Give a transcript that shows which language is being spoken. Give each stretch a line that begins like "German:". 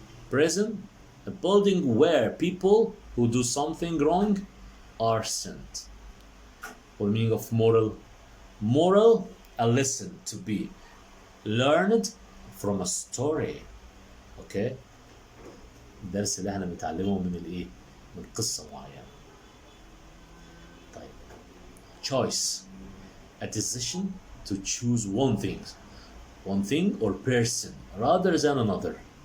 English: Prison, a building where people who do something wrong are sent. What the meaning of moral? Moral, a lesson to be learned from a story. Okay?
Arabic: الدرس اللي احنا بنتعلمه من الايه؟ من قصة معينة. طيب.
English: Choice, a decision to choose one thing or person rather than another.